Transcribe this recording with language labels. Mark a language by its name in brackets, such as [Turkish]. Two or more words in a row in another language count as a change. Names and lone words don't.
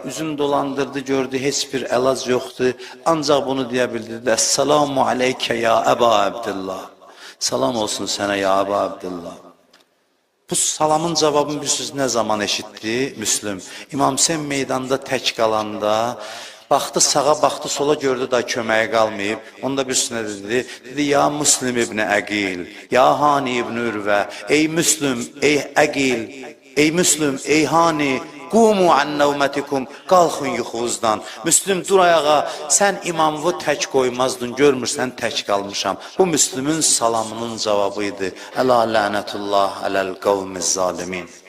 [Azerbaijani] Üzün dolandırdı, gördü heç bir əlac yoxdur. Ancaq bunu deyə bildi də, [Arabic] "السلام عليك يا أبا عبد الله." [Azerbaijani] Salam olsun sənə ya Əba Abdullah. Bu salamın cavabını bilirsiniz nə zaman eşitdi Müslüm? İmam Hüseyn meydanda tək qalanda baxdı sağa, baxdı sola, gördü da köməyi qalmayıb. Onda bir üstünə dedi, dedi, "Ya Müslim ibn Əqil, ya Hani ibn Ürvə, ey Müslüm, ey Əqil, ey Müslüm, ey Hani, [Arabic] قوموا عن نومتكم, [Azerbaijani] qalxın yuxunuzdan." Müslüm, dur ayağa, sən imamı tək qoymazdın, görmürsən tək qalmışam. Bu Müslümün salamının cavabı idi. [Arabic] ألا لعنة الله على القوم الظالمين.